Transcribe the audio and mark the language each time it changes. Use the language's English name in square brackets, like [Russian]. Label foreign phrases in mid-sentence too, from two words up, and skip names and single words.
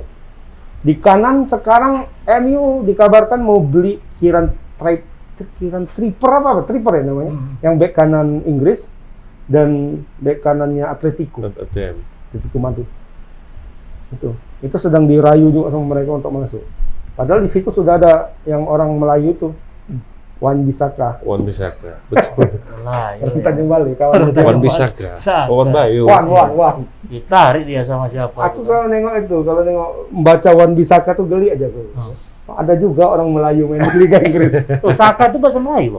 [Indonesian] Di kanan sekarang MU dikabarkan mau beli Kieran Tripper apa? Tripper ya namanya. Yang bek kanan Inggris dan bek kanannya Atletico ATM. Madrid. Itu sedang dirayu juga sama mereka untuk masuk. Padahal di situ sudah ada yang orang Melayu tuh, Wan Bisaka. Wan Bisaka. Betul. Lah, Orang Tanjung Bali, kawan Wan Bisaka. Bisaka. Wan Bayu. Wan. Ditarik dia sama siapa? Aku kalau nengok membaca Wan Bisaka tuh geli aja tuh. Ada juga orang Melayu main di Liga Inggris. Oh, Saka itu bahasa Melayu, Bang.